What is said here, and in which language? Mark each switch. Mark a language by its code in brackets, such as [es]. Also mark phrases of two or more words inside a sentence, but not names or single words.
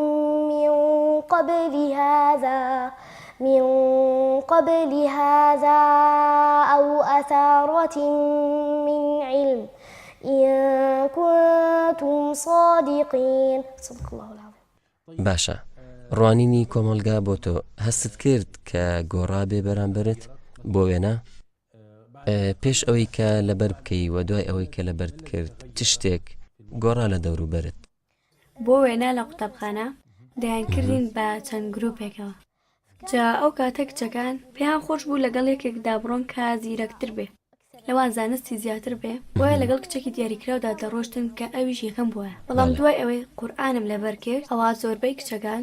[ar] من قبل هذا أو أثارة من علم إن كنتم صادقين صدق الله العظيم. [ckb] باشە ڕوانینی کۆمەلگا بۆ تۆ هەستت کرد کە گۆڕابێ بەرامبرت بۆ وێنە پێش ئەوەی کە لەبەر بکەی و دوای ئەوەی کە لەبەرت کرد چ شتێک گۆڕا لە دەوروبەرت بۆ وێنە لە قوتابخانە دەیانکردین بە چەند گرۆپێکەوە جا ئەو کاتە کچەکان پێیان خۆش بوو لەگەڵ یەکێکدا بڕۆن کە زیرەکتر بێ لەوان زانستی زیاتر بێ بۆیە لەگەڵ کچێکی دیاریکراودا دەڕۆشتن کە ئەویش یەکەم بووە بەڵام دوای ئەوەی قورئانم لەبەر کرد ئەوە زۆربەی کچەکان